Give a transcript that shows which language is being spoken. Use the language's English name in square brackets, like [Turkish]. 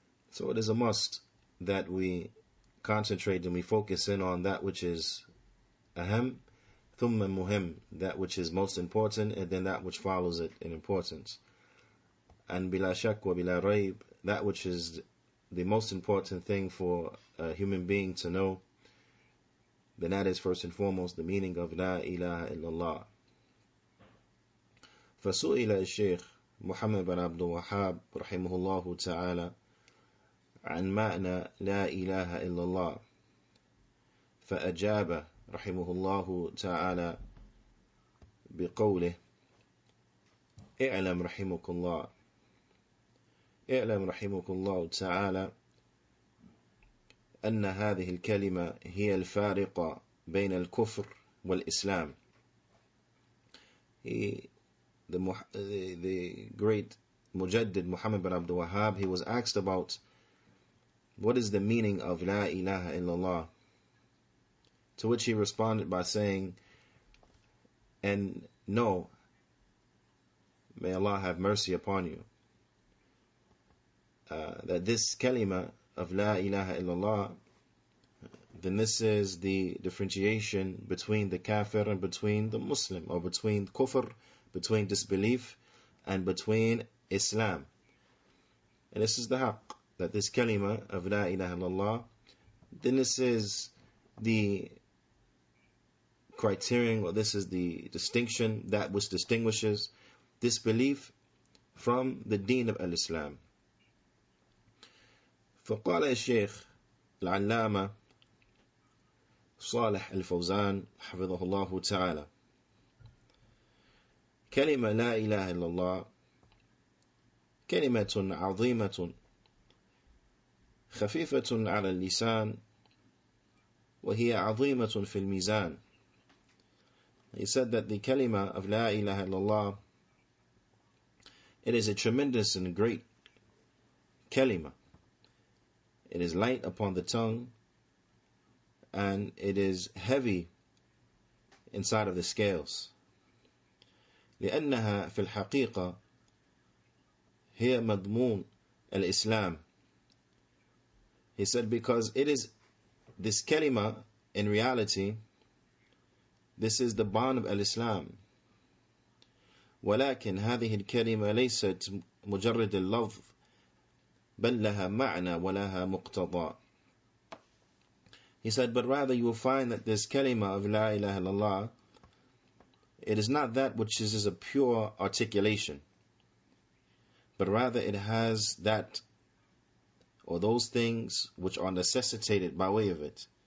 [English] So it is a must that we concentrate and we focus in on that which is [Arabic] aham, thumma muhim, [English] that which is most important, and then that which follows it in importance. And [Arabic] bila shak wa bila raib, [English] that which is the most important thing for a human being to know, then that is first and foremost the meaning of La ilaha illallah. [Arabic] فسئل الشيخ محمد بن عبد الوهاب رحمه الله تعالى عن معنى لا إله إلا الله، فأجاب رحمه الله تعالى بقوله: اعلم رحمك الله، اعلم رحمك الله تعالى أن هذه الكلمة هي الفارقة بين الكفر والإسلام. [English] The great Mujaddid Muhammad bin Abdul Wahhab, he was asked about what is the meaning of La ilaha illallah, to which he responded by saying, and know, may Allah have mercy upon you, that this kalima of La ilaha illallah, then this is the differentiation between the kafir and between the Muslim, or between kufr, between disbelief, and between Islam. And this is the haqq, that this kalima of La ilaha illallah, then this is the criterion, or this is the distinction, that which distinguishes disbelief from the deen of al-Islam. [Arabic] فقال الشيخ العلامة صالح الفوزان حفظه الله تعالى: كلمة لا إله إلا الله كلمة عظيمة خفيفة على اللسان وهي عظيمة في الميزان. [English] He said that the kalima of La ilaha illallah, it is a tremendous and great kalima. It is light upon the tongue, and it is heavy inside of the scales. [Arabic] لأنها في الحقيقة هي مضمون الإسلام. [English] He said because it is this kalima, in reality, this is the bond of al-Islam. [Arabic] ولكن هذه الكلمة ليست مجرد اللفظ بل لها معنى ولها مقتضى. [English] He said, but rather you will find that this kalima of La ilaha illallah, it is not that which is a pure articulation, but rather it has that, or those things which are necessitated by way of it.